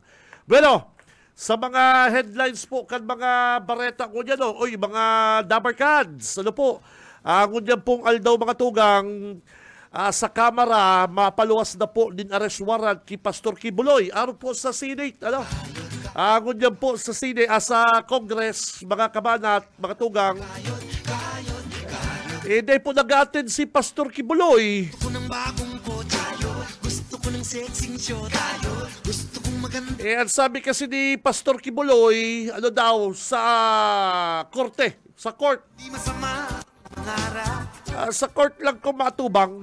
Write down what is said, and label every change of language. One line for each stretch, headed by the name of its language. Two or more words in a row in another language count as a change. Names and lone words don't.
Bikol: Bueno, sa mga headlines po kan mga bareta ko dyan, mga Dabarkads, ngunyan pong aldaw, mga tugang, sa Kamara, mapaluwas na po din arrest warrant kay Pastor Kibuloy. Araw po sa Senate, Ngunyan po sa sa Congress, mga kabanat, mga tugang.
Filipino: Hindi po nag-attend si Pastor Kibuloy. Ang sabi kasi ni Pastor Kibuloy, ano daw, sa korte, sa court.
Bikol: Sa court lang ko matubang.